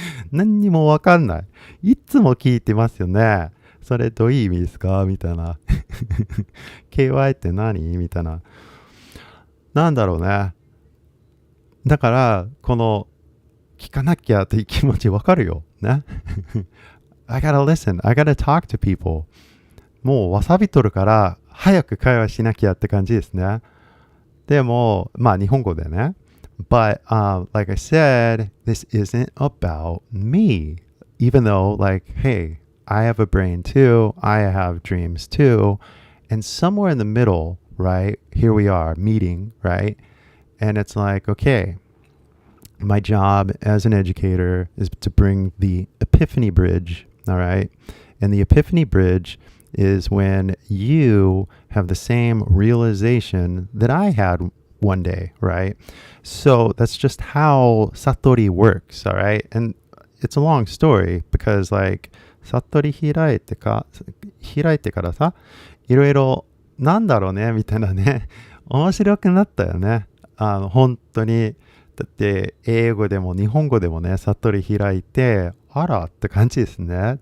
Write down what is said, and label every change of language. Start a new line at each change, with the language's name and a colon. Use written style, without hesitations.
Japanese: 何にもわかんない。いつも聞いてますよね。それどういう意味ですかみたいな。KY って何みたいな。なんだろうね。だからこの聞かなきゃっていう気持ちわかるよね。
English: I gotta listen, I gotta talk to people.
Japanese: もうわさびとるから早く会話しなきゃって感じですね。でもまあ日本語でね。
English: But like I said, this isn't about me. Even though like, hey, I have a brain too, I have dreams too, and somewhere in the middle, right? Here we are meeting, right? And it's like, okay, my job as an educator is to bring the epiphany bridge, all right? And the epiphany bridge is when you have the same realization that I had one day, right? So that's just how Satori works, all right? And it's a long story because like,
Japanese: Satori 開いてからさ、いろいろなんだろうねみたいなね、面白くなったよね。本当にだって英語でも日本語でもね、悟り開いて、あらって感じですね。